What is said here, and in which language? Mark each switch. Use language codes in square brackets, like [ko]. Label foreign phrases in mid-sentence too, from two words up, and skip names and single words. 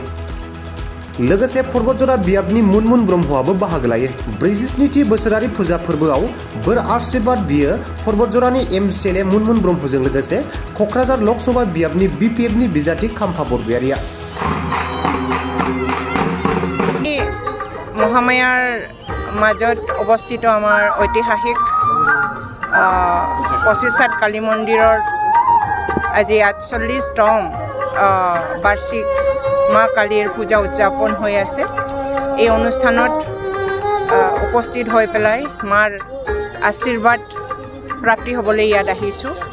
[brx] लोगोसे पर्बतजरा बियाबनि मुनमुन ब्रह्मआबो बाहागो लायो। 47 बोसोरारि फुजा फोरबोआव बोर आशीर्बाद बियो पर्बतजरानि एमसिएलए मुनमुन ब्रह्मजों लोगोसे क'क्राझार लकसभा बियाबनि बिपिएफनि बिजाथि खाम्फा बरगयारिया। [as] महामायार মাজত অৱস্থিত আমাৰ ঐতিহাসিক 25 হাট কালী মন্দিৰৰ আজি 48তম বাৰ্ষিক মা কালীৰ পূজা উদযাপন হৈ আছে। এই অনুষ্ঠানত উপস্থিত হৈ পেলাই মাৰ আশীৰ্বাদ প্ৰাপ্তি হ'বলৈ ইয়াত আহিছোঁ।